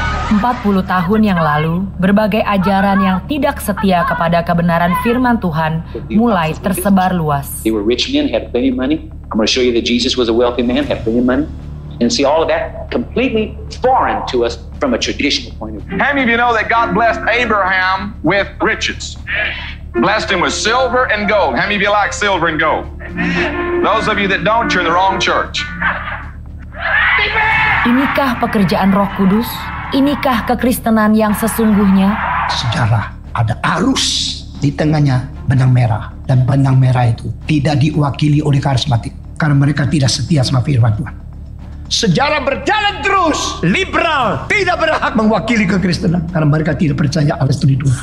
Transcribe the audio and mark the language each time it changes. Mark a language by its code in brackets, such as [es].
[id] 40 tahun yang lalu, berbagai ajaran yang tidak setia kepada kebenaran firman Tuhan mulai tersebar luas. [en] They were rich men, had plenty of money. I'm going to show you that Jesus was a wealthy man, had plenty of money. And see, all of that completely foreign to us from a traditional point of view. How many of you know that God blessed Abraham with riches? Blessed him with silver and gold. How many of you like silver and gold? Those of you that don't, you're in the wrong church. [id] Inikah pekerjaan Roh Kudus? Inikah kekristenan yang sesungguhnya? Sejarah ada arus di tengahnya benang merah, dan benang merah itu tidak diwakili oleh karismatik karena mereka tidak setia sama firman Tuhan. Sejarah berjalan terus, liberal tidak berhak mewakili kekristenan karena mereka tidak percaya Allah itu hidup.